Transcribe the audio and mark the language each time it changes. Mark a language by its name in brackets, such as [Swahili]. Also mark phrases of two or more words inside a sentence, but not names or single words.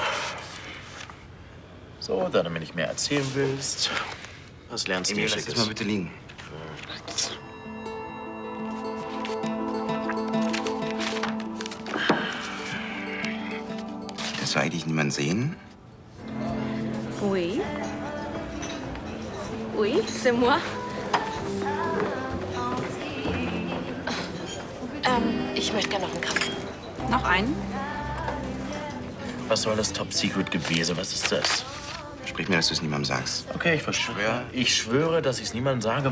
[German] So, da du mir nicht mehr erzählen willst, was lernst du Emil, hier lass das Schickes? mal bitte liegen. Das soll eigentlich niemand sehen. [French] Oui. Oui, c'est moi. [German] Ich möchte gerne noch einen Kaffee. Noch einen? Was soll das Top-Secret-Gewese? Was ist das? Sprich mir, dass du es niemandem sagst. Okay, ich verschwöre. Ich schwöre, dass ich es niemandem sage.